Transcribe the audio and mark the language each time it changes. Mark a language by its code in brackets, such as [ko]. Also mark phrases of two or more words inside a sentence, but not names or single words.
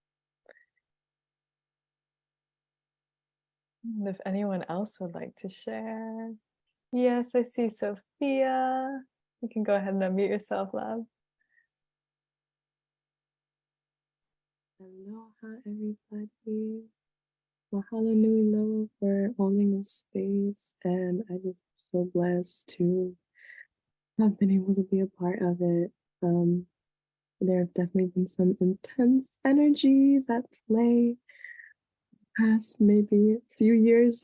[en] And if anyone else would like to share. Yes, I see Sophia. You can go ahead and unmute yourself, love. Aloha, everybody. [haw] Mahalo nui loa [en] for holding this space, and I just so blessed to have been able to be a part of it. There have definitely been some intense energies at play past maybe a few years.